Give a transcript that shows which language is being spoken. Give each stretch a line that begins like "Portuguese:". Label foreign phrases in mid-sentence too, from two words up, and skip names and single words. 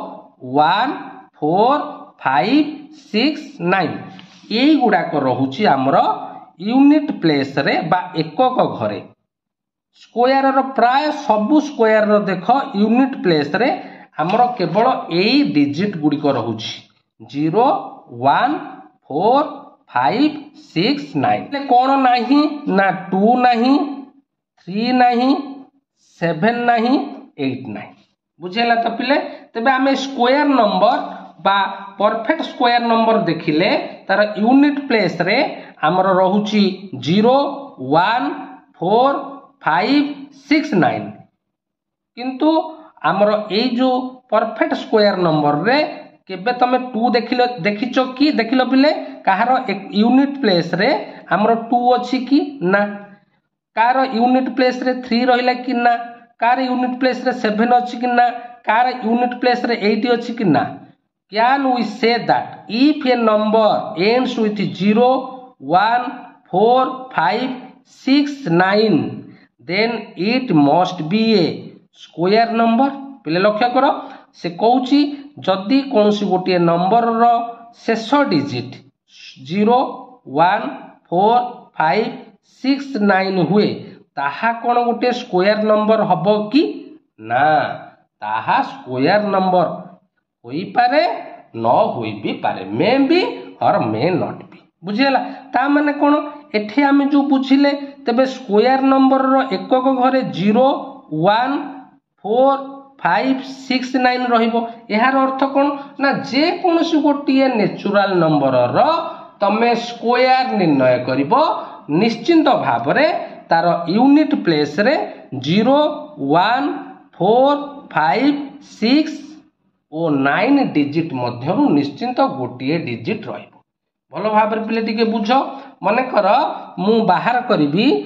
Odia: 1 4 5 6 9 ଏଇ ଗୁଡ଼ାକୁ ରହୁଛି ହମର
English: unit place
Odia: ରେ ବା ଏକକ ଘରେ ସ୍କ୍ୱାୟାର ର ପ୍ରାୟ ସବୁ ସ୍କ୍ୱାୟାର ର ଦେଖ
English: unit place
Odia: ରେ ହମର କେବଳ ଏଇ ଡିଜିଟ ଗୁଡ଼ିକୁ ରହୁଛି 0 1 4 5 6 9 କଣ ନାହିଁ ନା 2 ନାହିଁ 3 ନାହିଁ 7 ନାହିଁ 8 ନାହିଁ ବୁଝିଲ ତ ପିଲେ ତେବେ ଆମେ
English: square number
Odia: ବା
English: perfect square number
Odia: ଦେଖିଲେ ତାର
English: unit place
Odia: ରେ ହମର ରହୁଛି 0 1 4 5 6 9 କିନ୍ତୁ ହମର ଏଇ ଯୋ
English: perfect square number
Odia: ରେ କେବେ ତମେ 2 ଦେଖିଛ କି ଦେଖିଲ ପିଲେ କାହାର ଏକ
English: unit place
Odia: ରେ ହମର 2 ଅଛି କି ନା କାର
English: unit place
Odia: ରେ 3 ରହିଲା କି ନା କାର
English: unit place
Odia: ରେ 7 ଅଛି କି ନା କାର
English: unit place
Odia: ରେ 8 ଅଛି କି
English: ना can we say that if a number ends with 0 1 4 5 6 9 then it must be a square number
Odia: ପିଲେ ଲକ୍ଷ୍ୟ କର ସେ କହୁଛି ଯଦି କୌଣସି ଗୋଟେ ନମ୍ବର ର ଶେଷ ଡିଜିଟ 0 1 4 5 6 9 ହୁଏ ତାହା କଣ ଗୋଟେ
English: square number
Odia: ହବ କି ନା ତାହା
English: square number
Odia: ହୋଇ ପାରେ ନ ହୋଇ ବି ପାରେ
English: may be or may not be
Odia: ବୁଝିଲା ତ ମାନେ କଣ ଏଠି ଆମେ ଯୋ ବୁଝିଲେ ତେବେ
English: square number
Odia: ର ଏକକ ଘରେ 0 1 4 5 6 9 ରହିବ ଏହାର ଅର୍ଥ କଣ ନା ଯେ କୌଣସି ଗୋଟିଏ
English: natural number
Odia: ର ତମେ ସ୍କ୍ୱାୟାର ନିର୍ଣ୍ଣୟ କରିବ ନିଶ୍ଚିତ ଭାବରେ ତାର
English: unit place
Odia: ରେ 0 1 4 5 6 ଓ 9 ଡିଜିଟ ମଧ୍ୟରୁ ନିଶ୍ଚିତ ଗୋଟିଏ ଡିଜିଟ ରହିବ ଭଲ ଭାବରେ ପିଲେ ଟିକେ ବୁଝ ମନେ କର ମୁଁ ବାହାର କରିବି